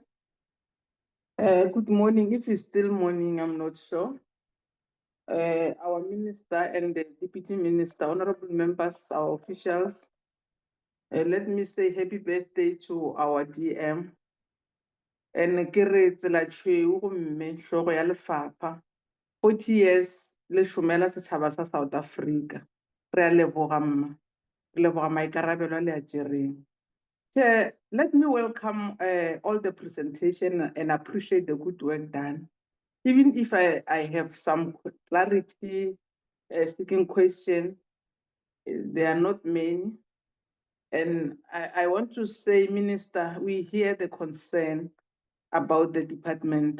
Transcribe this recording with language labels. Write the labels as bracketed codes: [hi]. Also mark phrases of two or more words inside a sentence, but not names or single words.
[en] Good morning. If it's still morning, I'm not sure. Our Minister and the Deputy Minister, honorable members, our officials, let me say happy birthday to our DM. [nso] And kere tsela tshweu gomme hlogo ya lefapha [en] 40 years [nso] le šomela setšhaba sa South Africa. Re a leboga mma, re leboga maikarabelo a le a tšereng. [en] Let me welcome all the presentation and appreciate the good work done. Even if I have some clarity seeking question, there are not many. And I want to say, Minister, we hear the concern about the department.